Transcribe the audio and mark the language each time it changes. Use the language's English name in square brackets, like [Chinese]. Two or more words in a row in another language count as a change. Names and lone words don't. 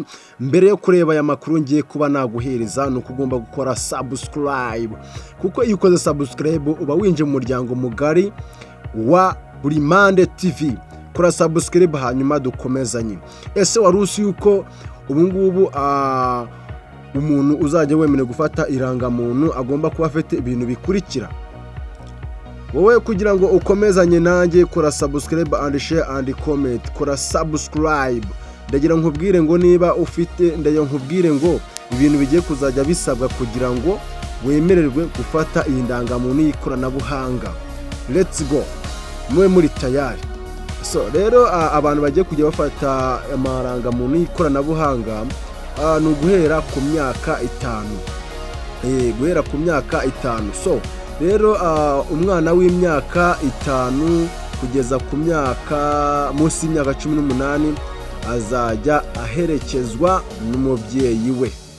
[Kinyarwanda] Mbere yo kureba aya makuru ngiye kuba naguhereza ni uko ugomba gukora subscribe, kuko iyo ukoze subscribe uba winjiye mu muryango mugari wa Burimande TV. Kora subscribe hanyuma dukomezanye. Ese wari uzi yuko ubu ngubu umuntu uzajya wemerewe gufata irangamuntu agomba kuba afite ibintu bikurikira? Wowe kugira ngo ukomezanye nanjye kora [English] subscribe and share and comment. [Kinyarwanda] Kora subscribe. Ndagira nkubwire ngo niba ufite nkubwire ngo ibintu bigiye kuzajya bisabwa kugira ngo wemererwe gufata iyi ndangamuntu y'ikoranabuhanga. [English] Let's go. [Kinyarwanda] Mwe muri tayari. So rero abantu bagiye kujya bafata amarangamuntu y'ikoranabuhanga ni uguhera ku myaka 5. Guhera ku myaka 5. So rero umwana w'imyaka 5 kugeza ku myaka munsi y'imyaka 18 azajya aherekezwa n'umubyeyi we.